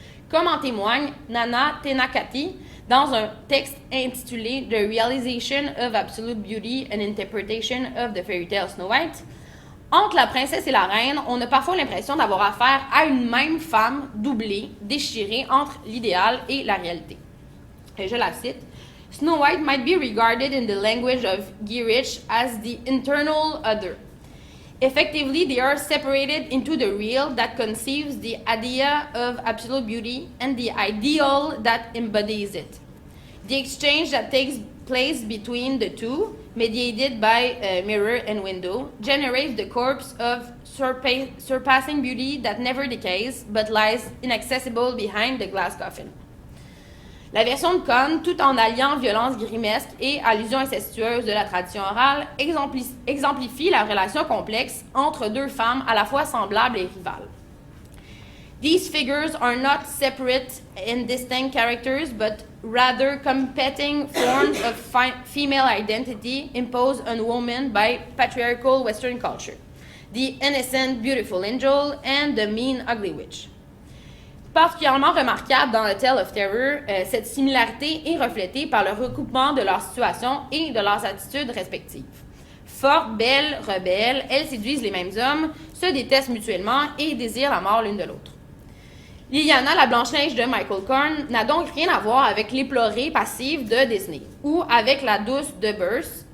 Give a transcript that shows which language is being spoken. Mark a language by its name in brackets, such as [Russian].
[French] Comme en témoigne Nana Tenakati dans un texte intitulé The Realization of Absolute Beauty and Interpretation of the Fairy Tale Snow White, entre la princesse et la reine, on a parfois l'impression d'avoir affaire à une même femme doublée, déchirée entre l'idéal et la réalité. Et je la cite. [English] Snow White might be regarded in the language of Gierich as the internal other. Effectively, they are separated into the real that conceives the idea of absolute beauty and the ideal that embodies it. The exchange that takes place between the two, mediated by mirror and window, generates the corpse of surpassing beauty that never decays but lies inaccessible behind the glass coffin. [French] La version de Cohn, tout en alliant violence grimesque et allusion incestueuse de la tradition orale, exemplifie la relation complexe entre deux femmes à la fois semblables et rivales. [English] These figures are not separate and distinct characters, but rather competing forms of female identity imposed on women by patriarchal Western culture. The innocent, beautiful angel and the mean, ugly witch. [French] Particulièrement remarquable dans A Tale of Terror, cette similarité est reflétée par le recoupement de leurs situations et de leurs attitudes respectives. Fortes, belles, rebelles, elles séduisent les mêmes hommes, se détestent mutuellement et désirent la mort l'une de l'autre. Liliana, la Blanche-Neige de Michael Cohn, n'a donc rien à voir avec l'éplorée passive de Disney ou avec la douce de Burst.